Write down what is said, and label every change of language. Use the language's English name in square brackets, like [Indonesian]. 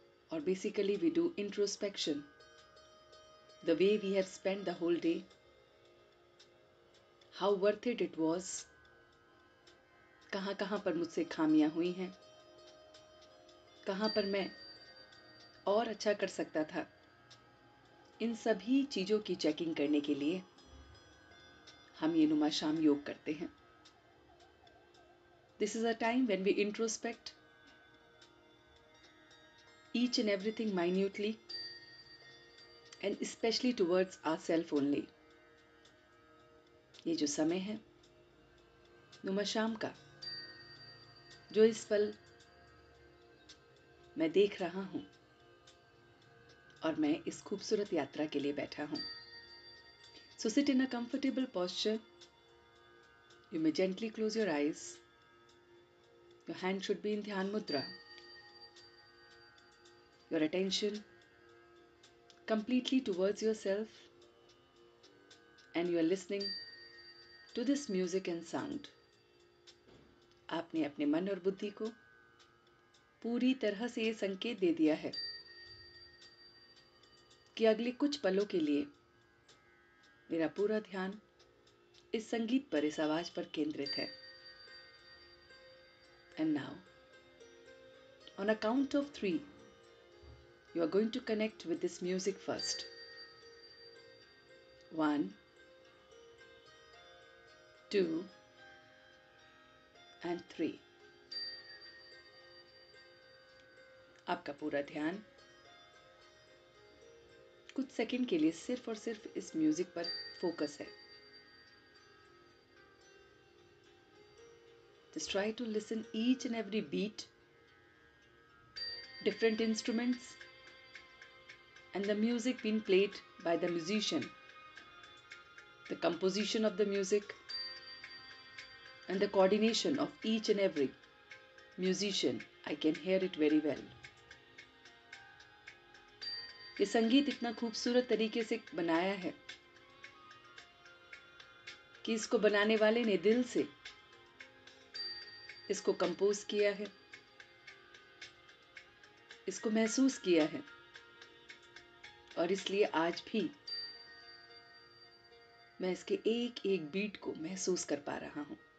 [English] or basically we do introspection, the way we have spent the whole day, how worth it was, [Hindi] कहाँ कहाँ पर मुझसे खामियां हुई हैं, कहाँ पर मैं और अच्छा कर सकता था। इन सभी चीज़ों की चेकिंग करने के लिए हम ये नुमा शाम योग करते हैं। [English] This is a time when we introspect each and everything minutely and especially towards ourselves only. [Hindi] ये जो समय है नुमा शाम का, जो इस पल मैं देख रहा हूँ और मैं इस खूबसूरत यात्रा के लिए बैठा हूँ। [English] So sit in a comfortable posture. You may gently close your eyes. Your hand should be in Dhyan Mudra. Your attention completely towards yourself, and you are listening to this music and sound. [Hindi] आपने अपने मन और बुद्धि को पूरी तरह से ये संकेत दे दिया है कि अगले कुछ पलों के लिए मेरा पूरा ध्यान इस संगीत पर, इस आवाज पर केंद्रित है। [English] And now, on a count of 3, you are going to connect with this music first. 1, 2, and 3. [Hindi] आपका पूरा ध्यान कुछ सेकंड के लिए सिर्फ और सिर्फ इस म्यूजिक पर फोकस है। [English] Just try to listen each and every beat, different instruments, and the music being played by the musician, the composition of the music, and the coordination of each and every musician. I can hear it very well. [Hindi] ये संगीत इतना खूबसूरत तरीके से बनाया है कि इसको बनाने वाले ने दिल से इसको कंपोज किया है, इसको महसूस किया है, और इसलिए आज भी मैं इसके एक एक बीट को महसूस कर पा रहा हूं।